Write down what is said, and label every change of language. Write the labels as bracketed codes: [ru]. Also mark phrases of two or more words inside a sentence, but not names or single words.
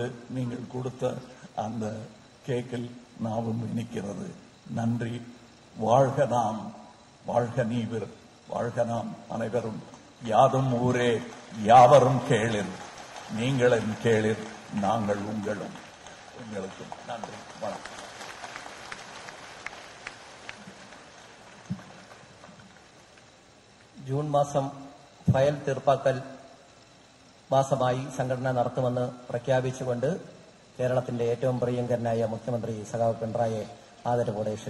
[ta] நீங்கள் கொடுத்த அந்த கேக்கில் நாவும் இனிக்கிறது. நன்றி. வாழ்க நாம், வாழ்க நீவிர், வாழ்க நாம் அனைவரும். யாதும் ஊரே யாவரும் கேளிர், நீங்களும் கேளிர், நாங்கள் உங்களும். உங்களுக்கு நன்றி, வணக்கம். [ml] ജൂൺ മാസം ഫയൽ തീർപ്പാക്കൽ മാസമായി സംഘടന നടത്തുമെന്ന് പ്രഖ്യാപിച്ചുകൊണ്ട് കേരളത്തിന്റെ ഏറ്റവും പ്രിയങ്കരനായ മുഖ്യമന്ത്രി സഖാവ് പിണറായിയെ ആദരവോടെ